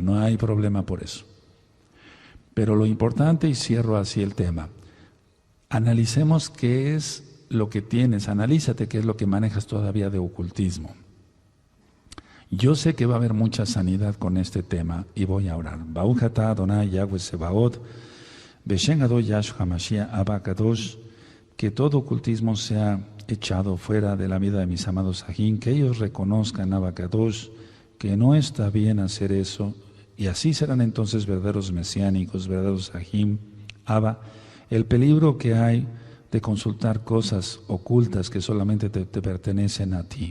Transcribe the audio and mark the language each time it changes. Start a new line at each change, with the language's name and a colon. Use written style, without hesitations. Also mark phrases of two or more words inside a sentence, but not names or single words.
Spanish: No hay problema por eso. Pero lo importante, y cierro así el tema, analicemos qué es lo que tienes, analízate qué es lo que manejas todavía de ocultismo. Yo sé que va a haber mucha sanidad con este tema y voy a orar.
Hebrew: ברוך אתה אדוני יהוה צבאות בשם גדול ישוע משיח אבא קדוש,
Spanish: que todo ocultismo sea echado fuera de la vida de mis amados Sajín, que ellos reconozcan
Hebrew: אבא קדוש,
Spanish: que no está bien hacer eso, y así serán entonces verdaderos mesiánicos, verdaderos Sajín, Abba. El peligro que hay de consultar cosas ocultas que solamente te pertenecen a ti.